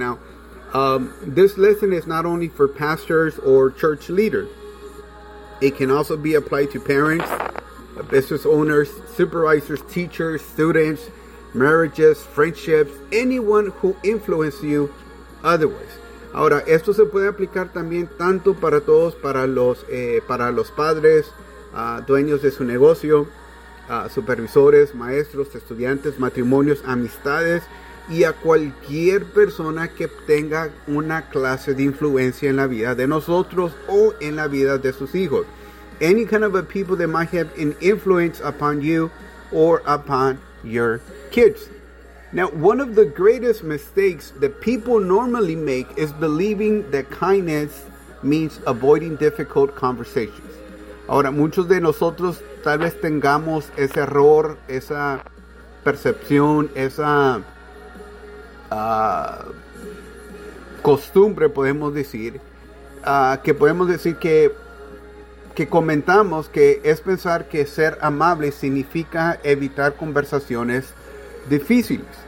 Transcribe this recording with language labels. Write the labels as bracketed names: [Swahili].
[English] Now, this lesson is not only for pastors or church leaders. It can also be applied to parents, business owners, supervisors, teachers, students, marriages, friendships, anyone who influences you otherwise. [Spanish] Ahora, esto se puede aplicar también tanto para todos, para los padres, dueños de su negocio, supervisores, maestros, estudiantes, matrimonios, amistades, y a cualquier persona que tenga una clase de influencia en la vida de nosotros o en la vida de sus hijos. [English] Any kind of a people that might have an influence upon you or upon your kids. Now, one of the greatest mistakes that people normally make is believing that kindness means avoiding difficult conversations. [Spanish] Ahora, muchos de nosotros tal vez tengamos ese error, esa percepción, esa costumbre, podemos decir, que podemos decir que comentamos que es pensar que ser amable significa evitar conversaciones difíciles.